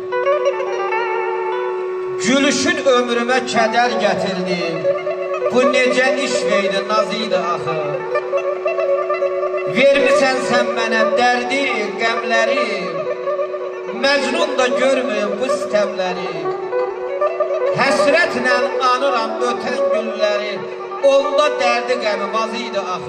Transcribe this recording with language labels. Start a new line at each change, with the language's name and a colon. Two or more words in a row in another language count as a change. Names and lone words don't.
Turkish: Gülüşün ömrüme keder getirdi. Bu nece işveydi, nazıydı ahı.
Azerbaijani: Vermişsən sen mənə derdi, qəmləri.
Turkish: Mecnun da görmüyor bu sistemleri.
Azerbaijani: Həsrətlə anıram ötən günləri, onda dərdi qəmim az idi axı.